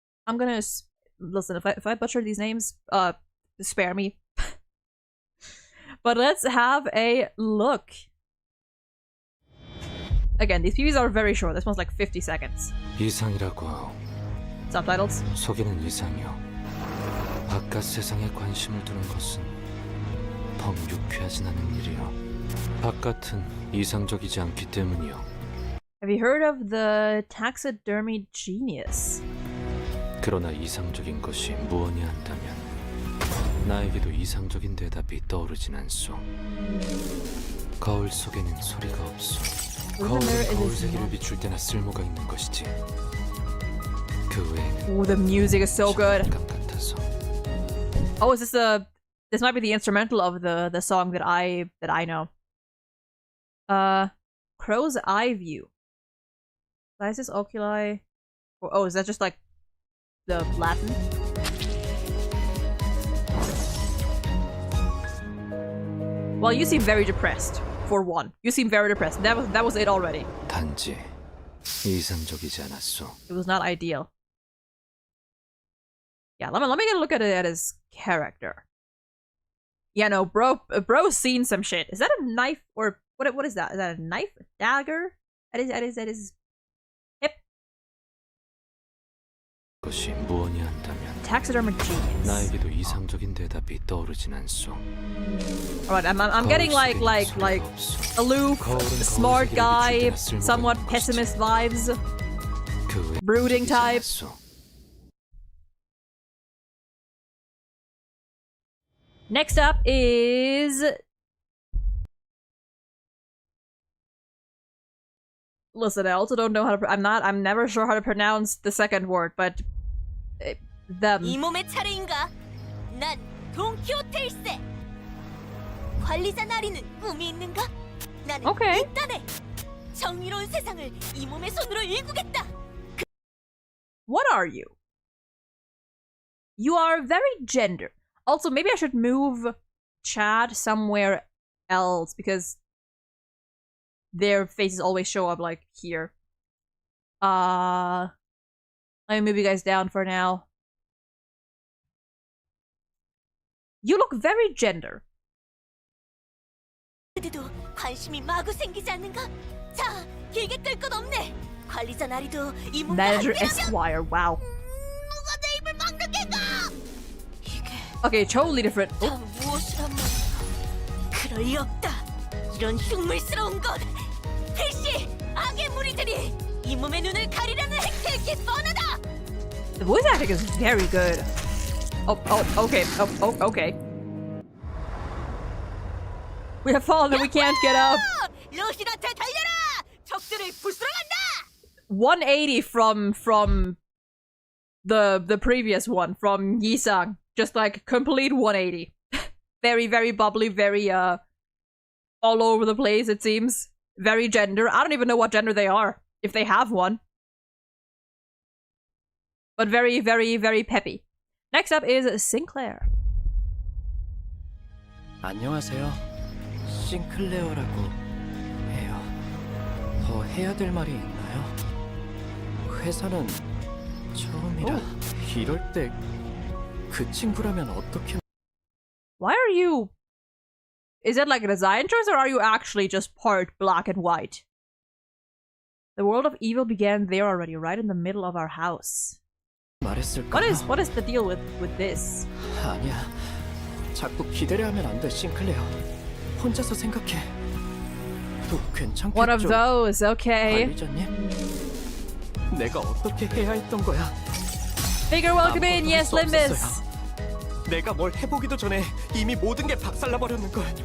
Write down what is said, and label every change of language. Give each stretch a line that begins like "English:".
English: I'm gonna listen, if I butcher these names, spare me. But let's have a look. Again, these PVs are very short. This one's like 50 seconds. Subtitles.
Korean: 속이는 이상이요. 바깥 세상에 관심을 두는 것은 더 유쾌하진 않은 일이요. 바깥은 이상적이지 않기 때문이요.
English: Have you heard of the taxidermy genius?
Korean: 그러나 이상적인 것이 무언이 한다면 나에게도 이상적인 대답이 떠오르진 않소. 거울 속에는 소리가 없소. 거울은 거울 세계를 비출 때나 쓸모가 있는 것이지. 그 외에는
English: Oh, the music is so good.
Korean: 장난감 같아서.
English: Oh, is this this might be the instrumental of the song that I know. Crow's Eye View. Glasses, oculi. Oh, is that just like the Latin? Well, you seem very depressed. For one, you seem very depressed. That was it already.
Korean: 단지 이상적이지 않았소.
English: It was not ideal. Yeah, let me get a look at it at his character. Yeah, no, bro's seen some shit. Is that a knife or what is that? Is that a knife? A dagger? At his hip?
Korean: 것이 무언이 한다면
English: Taxidermy genius.
Korean: 나에게도 이상적인 대답이 떠오르진 않소.
English: Alright, I'm getting like aloof, smart guy, somewhat pessimist vibes, brooding type. Next up is listen, I also don't know how to. I'm never sure how to pronounce the second word, but them.
Korean: 이 몸의 차례인가? 난 돈키호테일세. 관리자 나리는 꿈이 있는가? 나는
English: Okay.
Korean: 있다네. 정의로운 세상을 이 몸의 손으로 일구겠다.
English: What are you? You are very gender. Also, maybe I should move Chad somewhere else because their faces always show up like here. Let me move you guys down for now. You look very gender.
Korean: 그대도 관심이 마구 생기지 않는가? 자, 길게 끌 것 없네. 관리자 나리도 이 몸과
English: Manager
Korean: 함께라면
English: Esquire, wow.
Korean: 누가 내 입을 막는 게가?
English: Okay, totally different.
Korean: 다 무엇이란 말인가? 그럴 리 없다. 이런 흉물스러운 것. 필시 악의 무리들이 이 몸의 눈을 가리려는 행태일 게 뻔하다.
English: The voice acting is very good. Okay. Okay. We have fallen and we can't get up.
Korean: 러시나테 달려라! 적들을 부수러 간다!
English: 180 from the previous one from Yisang. Just like complete 180. Very, very bubbly, very all over the place it seems. Very gender. I don't even know what gender they are, if they have one. But very, very, very peppy. Next up is Sinclair.
Korean: 안녕하세요. 싱클레어라고 해요. 더 해야 될 말이 있나요? 회사는 처음이라 이럴 때 그 친구라면 어떻게?
English: Why are you... Is it like a design choice or are you actually just part black and white? The world of evil began there already, right in the middle of our house.
Korean: 말했을까요?
English: What is the deal with this?
Korean: 아니야. 자꾸 기대려 하면 안 돼, 싱클레어. 혼자서 생각해. 또 괜찮겠죠?
English: One of those, okay.
Korean: 관리자님, 내가 어떻게 해야 했던 거야?
English: Figure welcome in, yes, Limbus.
Korean: 내가 뭘 해보기도 전에 이미 모든 게 박살나 버렸는 걸.